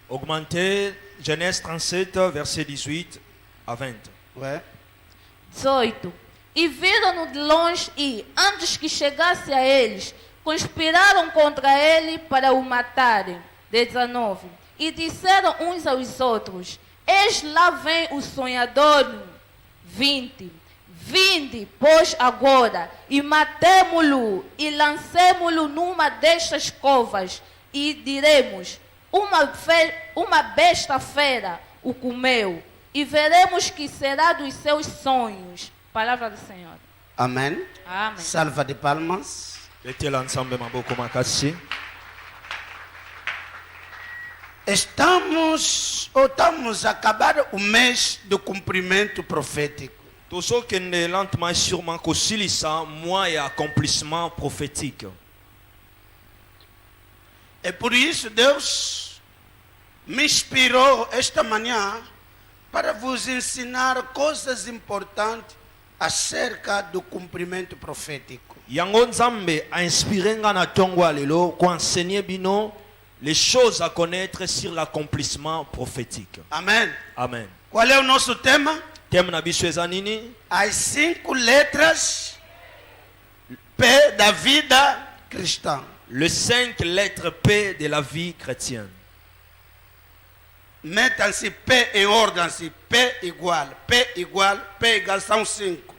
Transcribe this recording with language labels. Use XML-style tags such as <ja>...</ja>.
<fr>Augmentez Genèse 37, verset 18 à 20. Ouais. 18.</fr> <pt>E viram-no de longe e, antes que chegasse a eles, conspiraram contra ele para o matarem. 19. E disseram uns aos outros: eis lá vem o sonhador. 20. Vinde, pois, agora, e matemo-lo, e lancemo-lo numa destas covas, e diremos: uma besta fera o comeu, e veremos que será dos seus sonhos. Palavra do Senhor. Amém. Amém. Salva de palmas.</pt> <fr>Mettez l'ensemble</fr> <ln>maboko makasi.</ln> <pt>Estamos a acabar o mês do cumprimento profético.</pt> <ln>Tozo kende</ln> <fr>lentement et sûrement</fr> <ln>kosilisa</ln> <fr>mois et accomplissement prophétique.</fr> <pt>É por isso Deus me inspirou esta manhã para vos ensinar coisas importantes acerca do cumprimento profético.</pt> <ln>Yango Nzambe a inspiré nga na tongo lelo ko</ln> <fr>enseigner</fr> <ln>bino</ln> <fr>les choses à connaître sur l'accomplissement prophétique. Amém. Amen.</fr> <pt>Qual é o nosso tema?</pt> <ln>Thème na biso eza nini?</ln> <pt>As 5 letras P da vida cristã.</pt> <fr>Les 5 lettres P de la vie chrétienne.</fr> <pt>Metam-se P em ordem, P igual, são 5.</pt>